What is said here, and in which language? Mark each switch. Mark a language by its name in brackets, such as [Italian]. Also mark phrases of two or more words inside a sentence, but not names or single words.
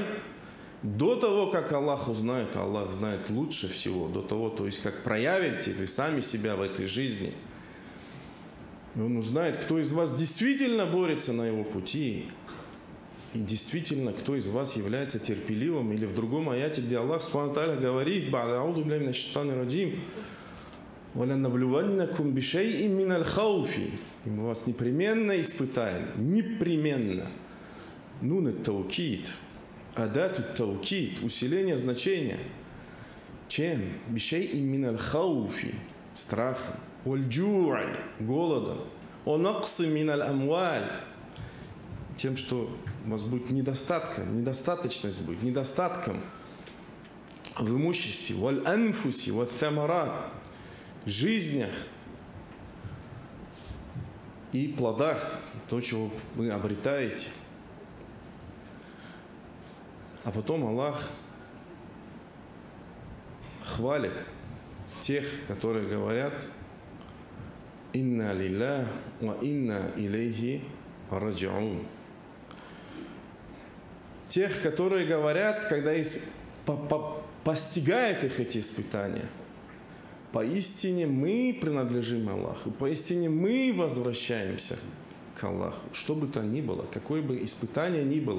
[Russian] До того, как Аллах узнает, Аллах знает лучше всего, до того, то есть как проявите вы сами себя в этой жизни. И Он узнает, кто из вас действительно борется на Его пути. И действительно, кто из вас является терпеливым. Или в другом аяте, где [Arabic] الله سبحانه وتعالى [Russian] говорит, [Arabic] «أعوذ بالله من الشيطان الرجيم ولنبلونكم بشيء من الخوف». [Russian] И мы вас непременно испытаем. Непременно. [Arabic] نون التوكيد. أداة التوكيد. [Russian] Усиление значения. Чем? [Arabic] بشيء من الخوف. [Russian] Страхом. Валь-джу'и. Голодом. [Arabic] ونقص من الأموال. [Russian] Тем, что у вас будет недостаточность будет, недостатком в имуществе, [Arabic] والأنفس والثمرات, [Russian] жизнях и плодах, то, чего вы обретаете. А потом Аллах хвалит тех, которые говорят [Arabic] «إنا لله وإنا إليه راجعون». [Russian] Тех, которые говорят, когда постигают их эти испытания, поистине мы принадлежим Аллаху, поистине мы возвращаемся к Аллаху, что бы то ни было, какое бы испытание ни было.